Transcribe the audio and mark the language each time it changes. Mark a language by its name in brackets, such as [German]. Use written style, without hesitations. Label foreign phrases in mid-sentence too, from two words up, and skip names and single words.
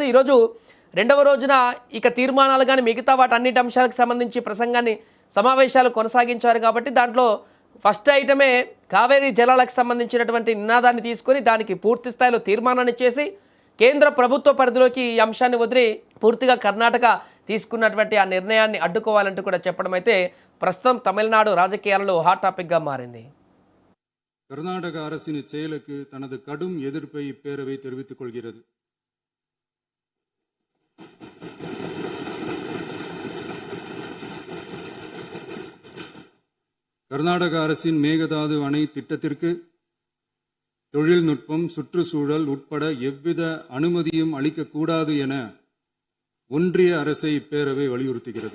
[Telugu] ఈరోజు రెండవ రోజున ఇక తీర్మానాలు కానీ మిగతా వాటన్నిటి అంశాలకు సంబంధించి ప్రసంగాన్ని సమావేశాలు కొనసాగించారు కాబట్టి దాంట్లో [English] first item [Telugu] కావేరీ జలాలకు సంబంధించినటువంటి నినాదాన్ని తీసుకొని దానికి పూర్తి స్థాయిలో తీర్మానాన్ని చేసి కేంద్ర ప్రభుత్వ పరిధిలోకి ఈ అంశాన్ని వదిలి పూర్తిగా కర్ణాటక తీసుకున్నటువంటి ఆ నిర్ణయాన్ని అడ్డుకోవాలంటూ కూడా చెప్పడం అయితే ప్రస్తుతం తమిళనాడు రాజకీయాలలో [English] hot topic [Telugu] మారింది. [Tamil] கர்நாடக அரசின் செயலுக்கு தனது கடும் எதிர்ப்பை இப்பேரவை தெரிவித்துக் கொள்கிறது. கர்நாடக அரசின் மேகதாது அணை திட்டத்திற்கு தொழில்நுட்பம், சுற்றுச்சூழல் உட்பட எவ்வித அனுமதியும் அளிக்கக்கூடாது என ஒன்றிய அரசை இப்பேரவை வலியுறுத்துகிறது.